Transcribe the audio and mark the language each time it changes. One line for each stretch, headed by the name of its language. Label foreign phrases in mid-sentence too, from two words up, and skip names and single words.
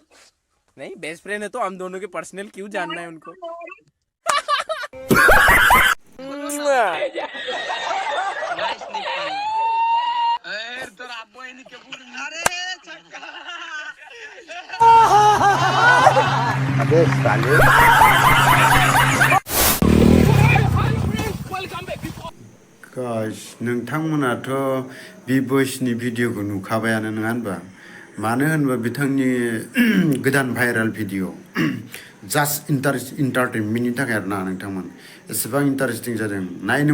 Hindi: नहीं बेस्ट फ्रेंड है तो हम दोनों के पर्सनल क्यों जानना है उनको। अबे साले
Bodo: गाइस नोंथांमोनाथ' बिब'सनि भिडिअखौ नुखाबायानो नङा होनबा मानो होनबा बिथांनि गोदान भाइराल भिडिअ
English: just entertainmentनि
Bodo: थाखाय आरोना नोंथांमोन एसेबां इन्टारेस्टिं जादों नायनो